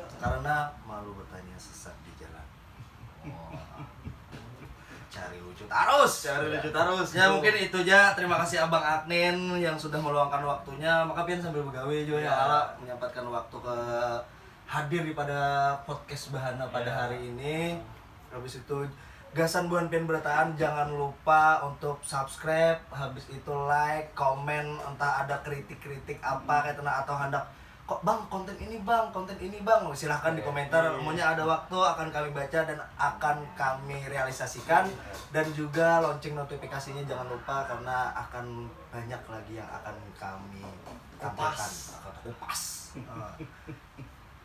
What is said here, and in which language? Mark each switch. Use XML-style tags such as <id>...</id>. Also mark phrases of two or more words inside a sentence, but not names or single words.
<id>karena malu bertanya sesat di jalan. Cari lucu terus. Ya mungkin itu aja. Terima kasih Abang Agnin yang sudah meluangkan waktunya.</id> <bjn>Maka Pian sambil begawe juga ya Allah menyempatkan waktu ke hadir di pada podcast Bahana pada hari ini. Habis itu gasan buan Pian Berataan, jangan lupa untuk subscribe, habis itu like,</bjn> <id>komen, entah ada kritik-kritik apa kayak atau hendak kok bang konten ini bang silahkan di komentar. Semuanya ada waktu akan kami baca dan akan kami realisasikan. Dan juga lonceng notifikasinya jangan lupa karena akan banyak lagi yang akan kami tampilkan, kupas.</id>